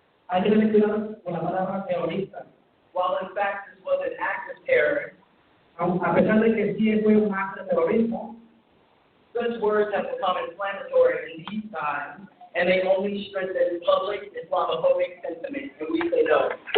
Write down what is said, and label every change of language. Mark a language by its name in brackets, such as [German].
[Spanish] Hay que tener cuidado con la palabra terrorista. [English] While in fact this was an act of terror, [Spanish] A pesar de que sí fue un acto de terrorismo, [English] such words have become inflammatory in these times, and they only strengthen public Islamophobic sentiment, and we say no.